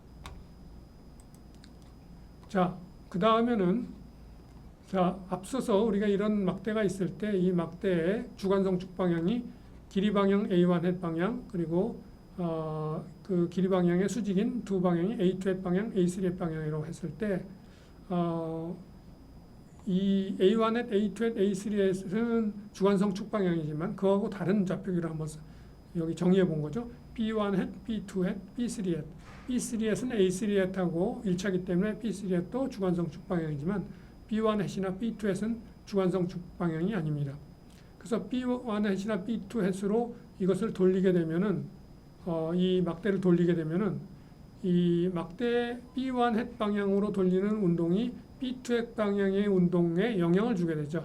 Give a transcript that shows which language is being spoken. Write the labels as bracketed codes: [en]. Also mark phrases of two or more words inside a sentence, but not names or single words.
[ko] 자, 그 다음에는 앞서서 우리가 이런 막대가 있을 때 이 막대의 주관성축 방향이 길이 방향 A1 hat 방향 그리고 그 길이 방향의 수직인 두 방향이 A2 hat 방향, A3 hat 방향이라고 했을 때 이 A1 hat, A2 hat, A3 hat은 주관성축 방향이지만 그하고 다른 좌표계를 한번 여기 정의해 본 거죠. B1 hat, B2 hat, B3 hat. B3 hat은 A3 hat하고 1차기 때문에 B3 hat도 주관성 축 방향이지만 B1 hat이나 B2 hat은 주관성 축 방향이 아닙니다. 그래서 B1 hat이나 B2 hat으로 이것을 돌리게 되면은 이 막대를 돌리게 되면은 이 막대 B1 hat 방향으로 돌리는 운동이 B2 hat 방향의 운동에 영향을 주게 되죠.